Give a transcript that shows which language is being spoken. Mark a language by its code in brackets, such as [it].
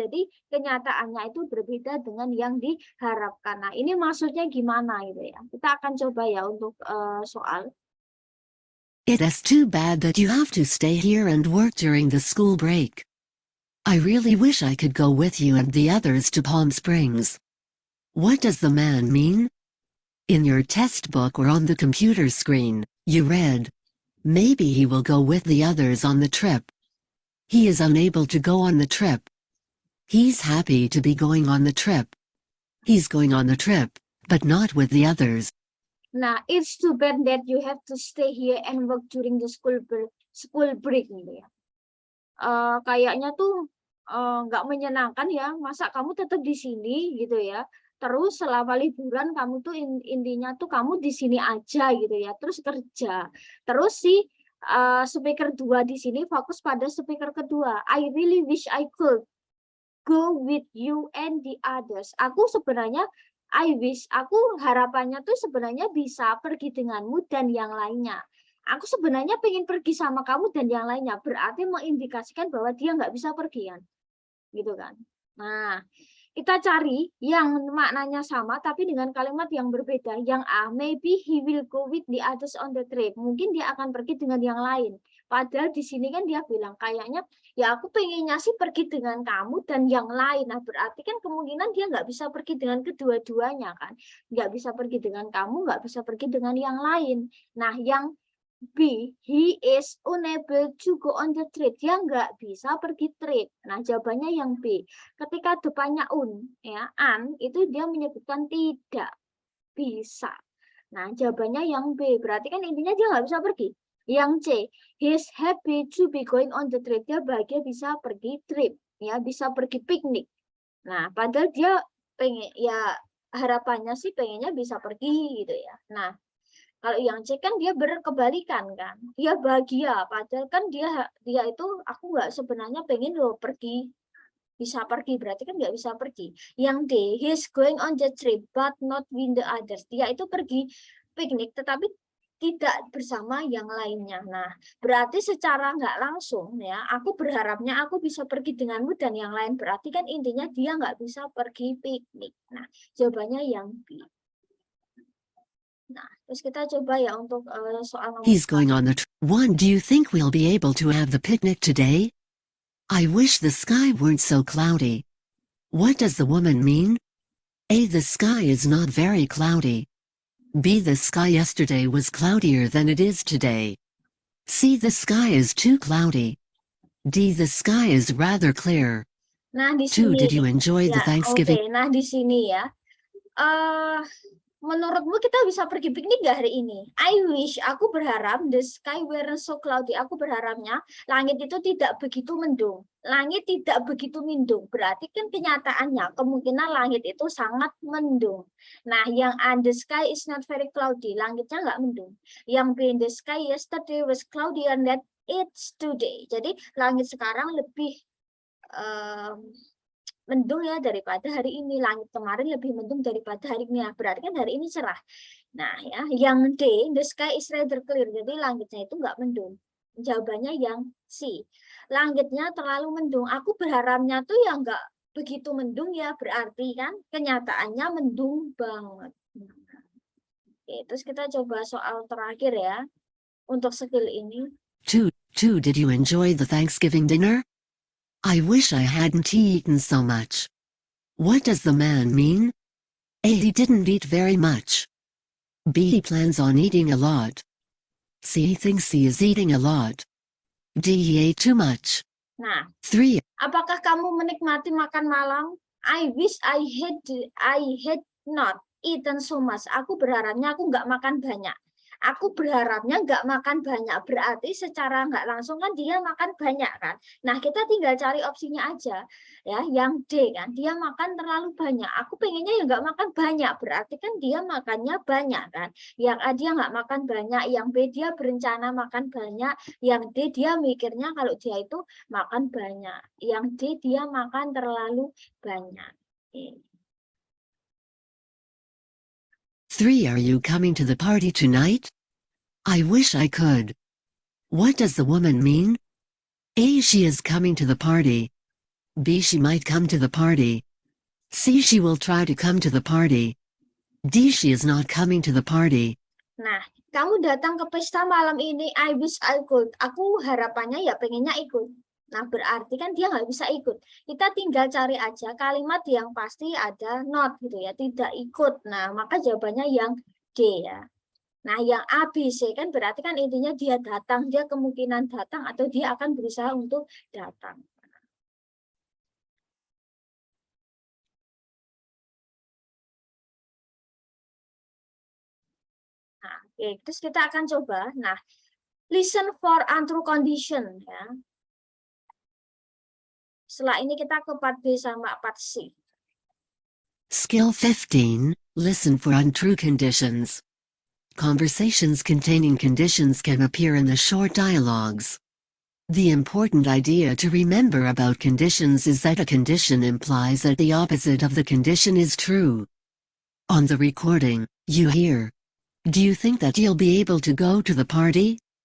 [id] Jadi kenyataannya itu berbeda dengan yang diharapkan. Nah, ini maksudnya gimana gitu ya. Kita akan coba ya untuk soal. [en] It is too bad that you have to stay here and work during the school break. I really wish I could go with you and the others to Palm Springs. What does the man mean? In your test book or on the computer screen, you read, maybe he will go with the others on the trip. He is unable to go on the trip. He's happy to be going on the trip. He's going on the trip, but not with the others. Nah, it's too bad that you have to stay here and work during the school break [id] gitu ya. Kayaknya tuh nggak menyenangkan ya, masa kamu tetap di sini gitu ya. Terus selama liburan kamu tuh intinya tuh kamu di sini aja gitu ya, terus kerja. Terus si speaker 2 di sini fokus pada speaker kedua. [en] I really wish I could go with you and the others. [id] Aku sebenarnya aku harapannya tuh sebenarnya bisa pergi denganmu dan yang lainnya. Aku sebenarnya pengen pergi sama kamu dan yang lainnya. Berarti mengindikasikan bahwa dia nggak bisa pergi kan. Gitu kan. Nah, kita cari yang maknanya sama tapi dengan kalimat yang berbeda. Yang A, [en] maybe he will go with the others on the trip. [id] Mungkin dia akan pergi dengan yang lain. Padahal di sini kan dia bilang kayaknya ya aku pengennya sih pergi dengan kamu dan yang lain. Nah, berarti kan kemungkinan dia nggak bisa pergi dengan kedua-duanya kan. Nggak bisa pergi dengan kamu, nggak bisa pergi dengan yang lain. Nah, yang B. [en] He is unable to go on the trip. [id] Dia nggak bisa pergi trip. Nah, jawabannya yang B. Ketika depannya ya, itu dia menyebutkan tidak bisa. Nah, jawabannya yang B. Berarti kan intinya dia nggak bisa pergi. Yang C. [en] He's happy to be going on the trip. [id] Dia bahagia bisa pergi trip. Ya, bisa pergi piknik. Nah, padahal dia pengen, ya harapannya sih pengennya bisa pergi gitu ya. Nah, kalau yang C kan dia berkebalikan kan. Dia bahagia, padahal kan dia itu aku nggak sebenarnya pengen loh pergi, bisa pergi, berarti kan nggak bisa pergi. Yang D, [en] he's going on the trip but not with the others. [id] Dia itu pergi piknik tetapi tidak bersama yang lainnya. Nah, berarti secara nggak langsung ya, aku berharapnya aku bisa pergi denganmu dan yang lain. Berarti kan intinya dia nggak bisa pergi piknik. Nah, jawabannya yang B. Nah, terus kita coba ya untuk soal nomor [en] He's going on the one. Do you think we'll be able to have the picnic today? I wish the sky weren't so cloudy. What does the woman mean? A. The sky is not very cloudy. B. The sky yesterday was cloudier than it is today. C. The sky is too cloudy. D. The sky is rather clear. [id] Nah, di 2. sini [en] Did you enjoy the [id] ya, oke. [en] Thanksgiving? [id] Nah, di sini ya. eh Menurutmu kita bisa pergi piknik nggak hari ini? [en] I wish, [id] aku berharap [en] the sky weren't so cloudy. [id] Aku berharapnya langit itu tidak begitu mendung. Langit tidak begitu mendung. Berarti kan kenyataannya kemungkinan langit itu sangat mendung. Nah, yang [en] the sky is not very cloudy. [id] Langitnya nggak mendung. Yang B, [en] the sky yesterday was cloudy and that it's today. [id] Jadi langit sekarang lebih mendung ya daripada hari ini. Langit kemarin lebih mendung daripada hari ini. Berarti kan hari ini cerah. Nah ya, yang D, [en] the sky is rather clear. [id] Jadi langitnya itu nggak mendung. Jawabannya yang C. Langitnya terlalu mendung. Aku berharapnya tuh ya nggak begitu mendung ya. Berarti kan kenyataannya mendung banget. Oke, terus kita coba soal terakhir ya. Untuk skill ini. 2. [en] Did you enjoy the Thanksgiving dinner? I wish I hadn't eaten so much. What does the man mean? A. He didn't eat very much. B. He plans on eating a lot. C. He thinks he is eating a lot. D. He ate too much. [id] Nah, 3. apakah kamu menikmati makan malam? [en] I wish I had not eaten so much. [id] Aku berharapnya aku nggak makan banyak. Aku berharapnya nggak makan banyak. Berarti secara nggak langsung kan dia makan banyak kan. Nah, kita tinggal cari opsinya aja. Ya, yang D kan. Dia makan terlalu banyak. Aku pengennya ya nggak makan banyak. Berarti kan dia makannya banyak kan. Yang A dia nggak makan banyak. Yang B dia berencana makan banyak. Yang D dia mikirnya kalau dia itu makan banyak. Yang D dia makan terlalu banyak. 3. [en] Are you coming to the party tonight? I wish I could. What does the woman mean? A. She is coming to the party. B. She might come to the party. C. She will try to come to the party. D. She is not coming to the party. [id] Nah, kamu datang ke pesta malam ini, [en] I wish I could. [id] Aku harapannya ya pengennya ikut. Nah, berarti kan dia nggak bisa ikut. Kita tinggal cari aja kalimat yang pasti ada not gitu ya, tidak ikut. Nah, maka jawabannya yang D ya. Nah, yang A, B, C kan berarti kan intinya dia datang, dia kemungkinan datang atau dia akan berusaha untuk datang. Nah, oke, terus kita akan coba. Nah, [en] listen for untrue condition [id] ya. Setelah ini kita ke part B sama part C. [en] Skill 15. Listen for untrue conditions. Conversations containing conditions can appear in the short dialogues. The important idea to remember about conditions is that a condition implies that the opposite of the condition is true. On the recording, you hear, "Do you think that you'll be able to go to the party?